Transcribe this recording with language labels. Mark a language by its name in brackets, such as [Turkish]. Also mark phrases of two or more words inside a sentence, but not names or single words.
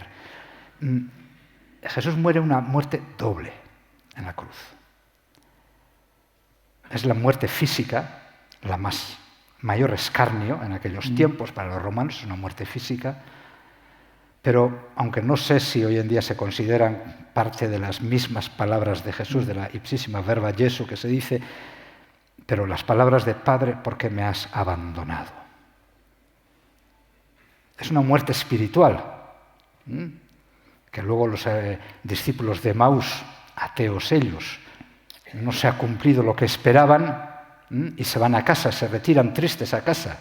[Spanish] Jesús muere una muerte doble en la cruz. Es la muerte física, la mayor escarnio en aquellos tiempos para los romanos, es una muerte física, pero aunque no sé si hoy en día se consideran parte de las mismas palabras de Jesús, de la [Latin] ipsísima verba Jesu [Spanish] que se dice, pero las palabras de Padre, ¿por qué me has abandonado? Es una muerte espiritual, que luego los discípulos de Emaús, ateos ellos, no se ha cumplido lo que esperaban y se van a casa, se retiran tristes a casa.